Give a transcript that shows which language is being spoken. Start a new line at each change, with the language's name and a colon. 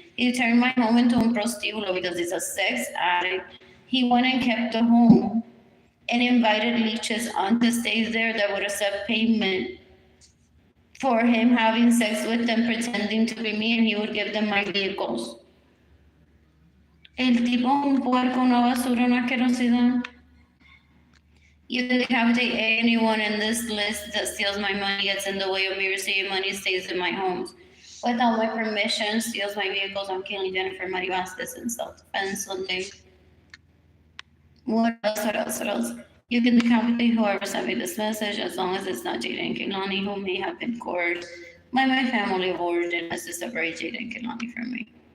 English: He turned my home into
Spanish: un prostíbulo
English: because he's a sex addict. He went and kept the home and invited leeches on to stay there that would accept payment for him having sex with them, pretending to be me, and he would give them my vehicles.
Spanish: El tipo un puerco, una basura, una asquerosidad.
English: You can decapitate anyone in this list that steals my money, gets in the way of me receiving money, stays in my homes. Without my permission, steals my vehicles. I'm killing Jennifer Mari Vasquez in self-defense Sunday. What else? You can decapitate whoever sent me this message, as long as it's not Jada and Kehlani, who may have been coerced by my family of origin as to separate Jada and Kehlani from me.